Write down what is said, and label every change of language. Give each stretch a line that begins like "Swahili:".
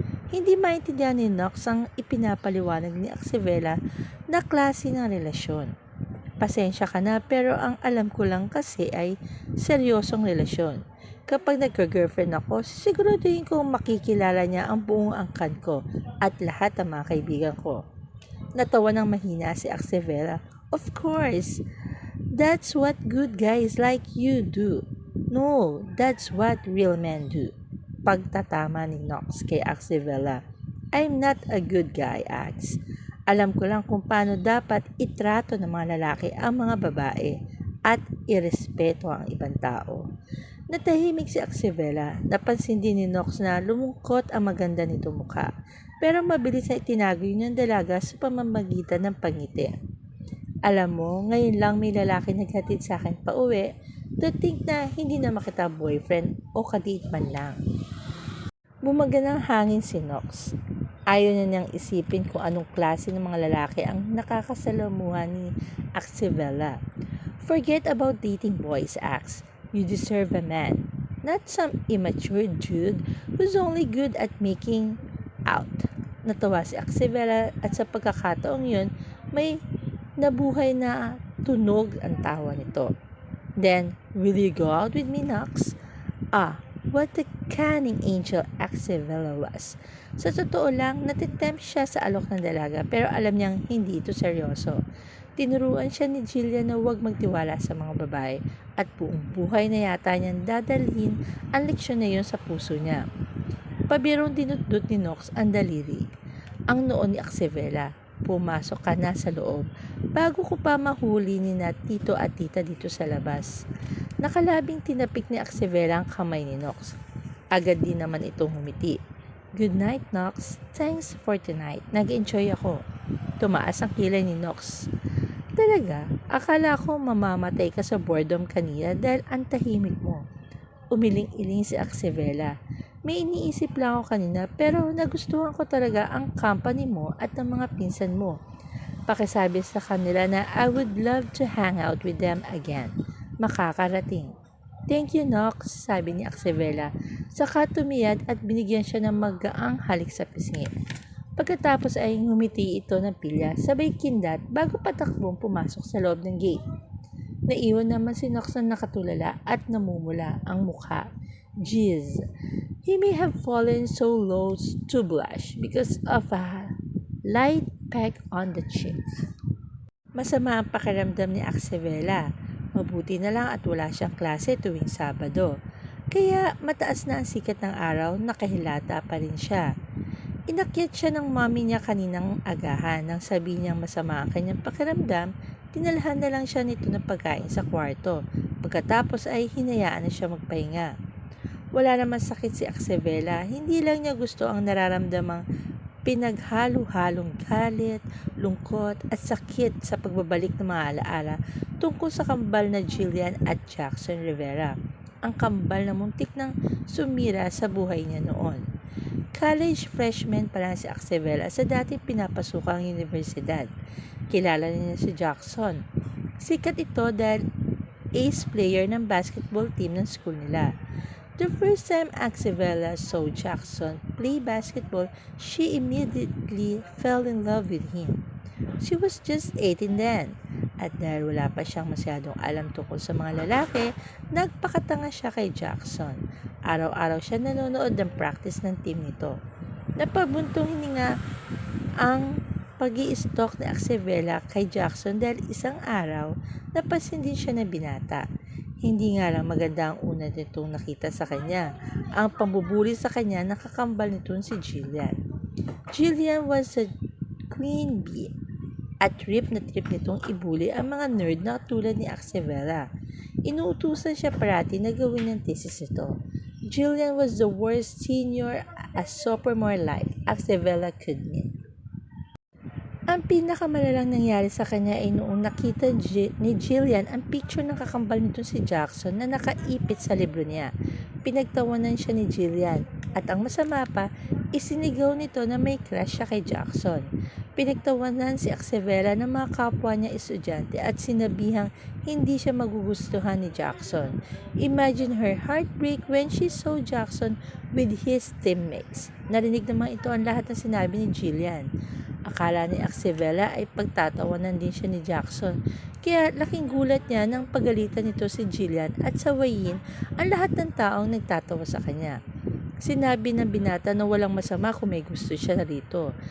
Filipino: Hindi maintindihan ni Knox ang ipinapaliwanag ni Axevela na klase ng relasyon. Pasensya ka na pero ang alam ko lang kasi ay seryosong relasyon. Kapag nagka-girlfriend ako, siguraduhin ko makikilala niya ang buong angkan ko at lahat ng mga kaibigan ko. Natawa ng mahina si Axevela.
English: Of course, that's what good guys like you do. No, that's what real men do.
Filipino: Pagtatama ni Knox kay Axevela.
English: I'm not a good guy, Ax.
Filipino: Alam ko lang kung paano dapat itrato ng mga lalaki ang mga babae at irespeto ang ibang tao. Natahimik si Axevela. Napansin din ni Knox na lumungkot ang maganda nito mukha. Pero mabilis na itinago yun ng dalaga sa pamamagitan ng pangiti. Alam mo, ngayon lang may lalaki naghatid sa akin pa uwi
English: to think
Filipino: na hindi na makita boyfriend o kadate man lang. Bumaga ng hangin si Knox. Ayaw na niyang isipin kung anong klase ng mga lalaki ang nakakasalamuhan ni Axevela.
English: Forget about dating boys, Ax. You deserve a man, not some immature dude who's only good at making out.
Filipino: Natawa si Axevela at sa pagkakataong yun, may nabuhay na tunog ang tawa nito.
English: Then, will you go out with me, Knox? What a cunning angel Axevela was.
Filipino: Sa totoo lang, natitempt siya sa alok ng dalaga pero alam niyang hindi ito seryoso. Tinuruan siya ni Jillian na huwag magtiwala sa mga babae at buong buhay na yata niyang dadalhin ang leksyon na yun sa puso niya. Pabirong dinutdut ni Knox ang daliri. Ang noon ni Axevela. Pumasok ka na sa loob bago ko pa mahuli ni na tito at tita dito sa labas. Nakalabing tinapik ni Axevela ang kamay ni Knox. Agad din naman itong humiti.
English: Good night, Knox. Thanks for tonight.
Filipino: Nag-enjoy ako. Tumaas ang kilay ni Knox. Talaga, akala ko mamamatay ka sa boredom kanina dahil ang tahimik mo. Umiling-iling si Axevela. May iniisip lang ako kanina pero nagustuhan ko talaga ang company mo at ang mga pinsan mo. Pakisabi sa kanila na
English: I would love to hang out with them again.
Filipino: Makakarating.
English: Thank you,
Filipino: Knox, sabi ni Axevela. Saka tumiyad at binigyan siya ng magaang halik sa pisngi. Pagkatapos ay ngumiti ito ng pilya, sabay kindat bago patakbong pumasok sa loob ng gate. Naiwan naman si Knox na nakatulala at namumula ang mukha.
English: Jeez, he may have fallen so low to blush because of a light peck on the cheek.
Filipino: Masama ang pakiramdam ni Axevela. Mabuti na lang at wala siyang klase tuwing Sabado. Kaya mataas na ang sikat ng araw, nakahilata pa rin siya. Inakyat siya ng mami niya kaninang agahan nang sabihin niyang masama ang kanyang pakiramdam. Dinalhan na lang siya nito ng pagkain sa kwarto. Pagkatapos ay hinayaan na siya magpahinga. Wala naman sakit si Axevela, hindi lang niya gusto ang nararamdamang pinaghalo-halong galit, lungkot at sakit sa pagbabalik ng mga alaala tungkol sa kambal na Jillian at Jackson Rivera. Ang kambal na muntik nang sumira sa buhay niya noon. College freshman pa lang si Axevela sa dati pinapasukang universidad. Kilala niya si Jackson. Sikat ito dahil ace player ng basketball team ng school nila.
English: The first time Axevela saw Jackson play basketball, she immediately fell in love with him. She was just 18 then,
Filipino: at dahil wala pa siyang masyadong alam tungkol sa mga lalaki, nagpakatanga siya kay Jackson. Araw-araw siya nanonood ng practice ng team nito. Napabuntong hininga ang pag-i-stalk ni Axevela kay Jackson dahil isang araw napansin din siya na binata. Hindi nga lang maganda ang una nitong nakita sa kanya. Ang pambubuli sa kanya nakakambal nitong si Jillian.
English: Jillian was a queen bee
Filipino: at trip na trip nitong ibuli ang mga nerd na tulad ni Axevela. Inuutusan siya parati na gawin ng thesis ito.
English: Jillian was the worst senior a sophomore like Axevela could meet.
Filipino: Ang pinakamalalang nangyari sa kanya ay noong nakita ni Jillian ang picture ng kakambal nito si Jackson na nakaipit sa libro niya. Pinagtawanan siya ni Jillian at ang masama pa, isinigaw nito na may crush siya kay Jackson. Pinagtawanan si Axevela ng mga kapwa niya estudyante at sinabihang hindi siya magugustuhan ni Jackson.
English: Imagine her heartbreak when she saw Jackson with his teammates.
Filipino: Narinig naman ito ang lahat ng sinabi ni Jillian. Akala ni Axevela ay pagtatawanan din siya ni Jackson. Kaya laking gulat niya nang pagalitan nito si Jillian at sawayin ang lahat ng taong nagtatawa sa kanya. Sinabi ng binata na walang masama kung may gusto siya rito.